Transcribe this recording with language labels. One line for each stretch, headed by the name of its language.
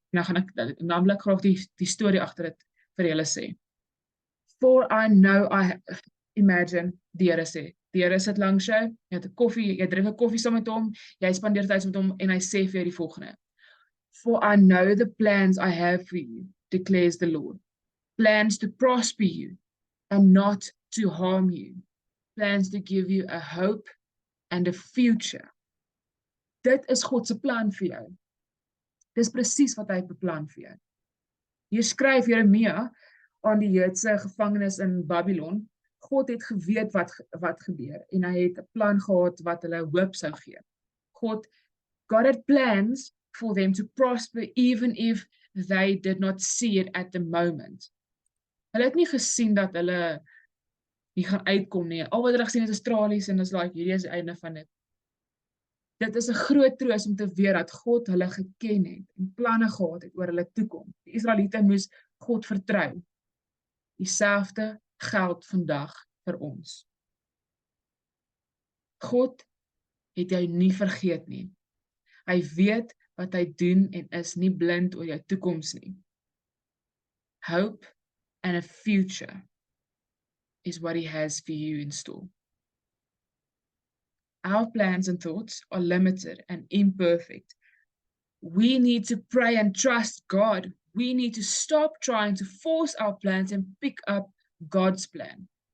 Afrikaans: En dan gaan ek namelijk graag die storie agter dit vir julle sê.
English: For I know imagine,
Afrikaans: die Here sê, die Here sit langs jou, jy drink 'n koffie saam met hom, jy spandeer tyd met hom, en hy sê vir jou die volgende.
English: For I know the plans I have for you, declares the Lord. Plans to prosper you and not to harm you. Plans to give you a hope and a future.
Afrikaans: Dit is God se plan vir jou. Dis presies wat hy beplan vir jou. Hier skryf Jeremia aan die Joodse gevangenes in Babylon. God het geweet wat gebeur, en hy het 'n plan gehad wat hulle hoop sou gee.
English: God had plans for them to prosper even if they did not see it at the moment.
Afrikaans: Hulle het nie gesien dat hulle nie gaan uitkom nie. Al wat hulle gesien het is tralies, en is like, hierdie is die einde van dit. Dit is 'n groot troos om te weet dat God hulle geken het en planne gehad het oor hulle toekoms. Die Israeliete moes God vertrou. Dieselfde geld vandag vir ons. God het jou nie vergeet nie. Hy weet wat hy doen en is nie blind oor jou toekoms nie.
English: Hope and a future is what he has for you in store. Our plans and thoughts are limited and imperfect. We need to pray and trust God. We need to stop trying to force our plans and pick up God's plan.